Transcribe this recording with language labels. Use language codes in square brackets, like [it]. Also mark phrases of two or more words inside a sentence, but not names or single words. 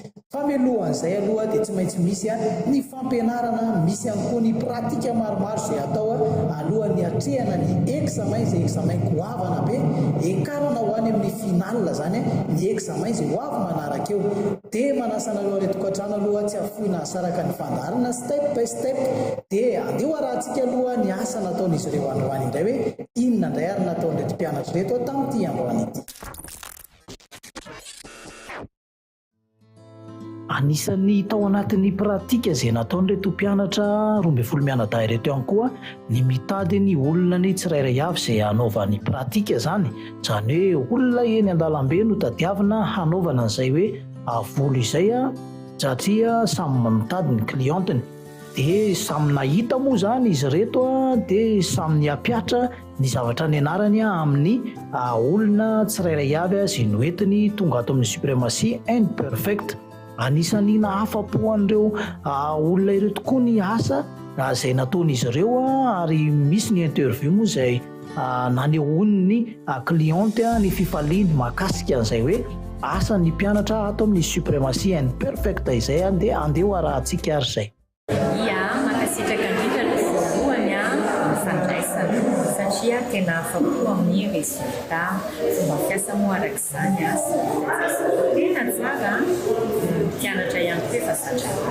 [mg] Fa mialohan'izay aloha dia tsy maintsy misy ny fampianarana, misy ihany koa ny pratika maromaro izay atao alohan'ny hatrehana ny examen izay examen goavana be ekarana ho any amin'ny final zany ny examen izay ho avy manaraka eo. Dia manasana aloha ilay tokantrano aloha tsy afohina hasaraka ny fandarana [en] step by step [mg] dia andeho arahantsika aloha ny asa nataon'izy ireo androany indray hoe inona indray ary nataon'ireto mpianatra reto tamin'ity androany ity. Anisan'ny tao anatin'ny pratika izay nataon'ireto mpianatra 12 mianadahy ireto ihany koa ny mitady ny olona ny tsirairay avy izay hanaovany pratika zany. Izany hoe olona eny an-dalambe no tadiavina hanaovana an'izay hoe volo izay satria samy mitady ny klientiny. Dia samy nahita moa zany izy reto dia samy niampiatra ny zavatra nianarany amin'ny olona tsirairay avy izay noentiny tonga ato amin'ny suprématie and perfect. Anisan'ny nahafapo an'ireo olona ireo tokoa ny asa izay nataon'izy ireo ary misy ny interview moa izay nanehony ny klienty ny fifaliany mahakasika an'izay hoe asa ny mpianatra ato amin'ny suprématie and perfect izay dia andeho arahantsika ary izay. Makasitraka indrindra ny voalohany fandraisana satria tena afapo amin'ny resultat. Fomba fiasa moa arak'izany tena tsara mpianatra ihany koa efa satraka.